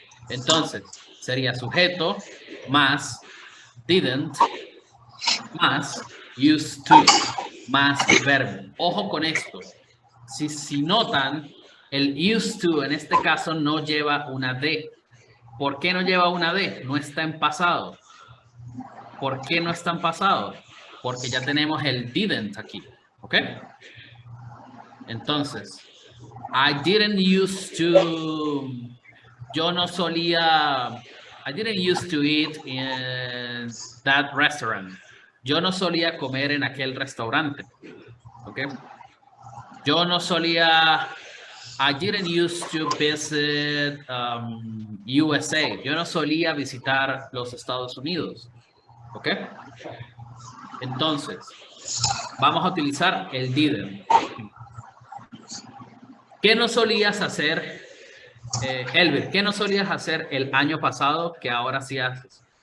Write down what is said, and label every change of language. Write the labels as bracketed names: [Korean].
[Spanish] Entonces, sería sujeto más didn't más used to más verbo. Ojo con esto. Si notan, el used to en este caso no lleva una D. ¿Por qué no lleva una D? No está en pasado. ¿Por qué no está en pasado? Porque ya tenemos el didn't aquí. ¿Ok? Entonces, [English] I didn't used to... [Spanish] Yo no solía... [English] I didn't used to eat in that restaurant. [Spanish] yo no solía comer en aquel restaurante. ¿Ok? Yo no solía... [English] I didn't used to visit USA. [Spanish] Yo no solía visitar los Estados Unidos. ¿Ok? Entonces, vamos a utilizar el didn't. ¿Qué no solías hacer, Elber? ¿Qué no solías hacer el año pasado que ahora sí haces?